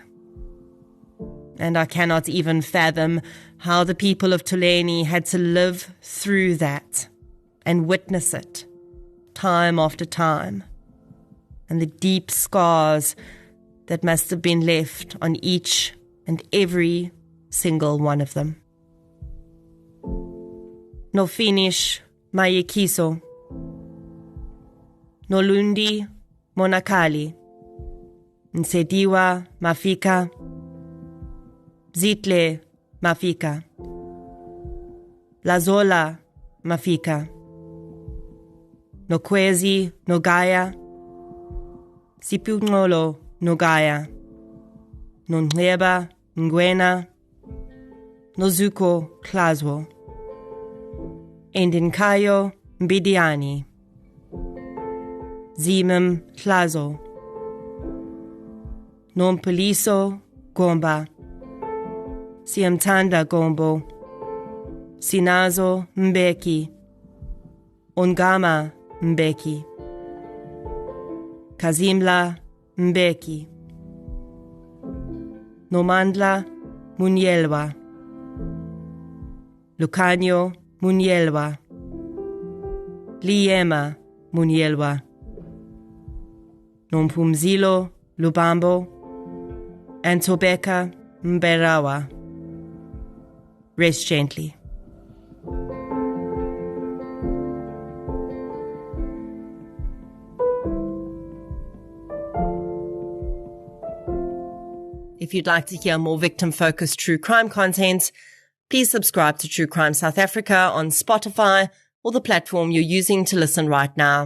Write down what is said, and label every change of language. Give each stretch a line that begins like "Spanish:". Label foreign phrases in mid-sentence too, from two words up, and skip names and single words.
English: And I cannot even fathom how the people of Bulelani had to live through that and witness it time after time, and the deep scars that must have been left on each and every single one of them. No finish mayekiso, no lundi monakali, nsediwa mafika, zitle mafika, lazola mafika, no kwezi no gaya, sipunolo no gaya, no neba ngwena, no zuko klazwo, endinkayo mbidiani, zimem klazo, non poliso gomba, siamtanda gombo, sinazo mbeki, ongama mbeki, kazimla mbeki, nomandla munyelwa, lucanyo munyelwa, liema munyelwa, nompumzilo lubambo, antobeka mberawa. Rest gently. If you'd like to hear more victim-focused true crime content, please subscribe to True Crime South Africa on Spotify or the platform you're using to listen right now.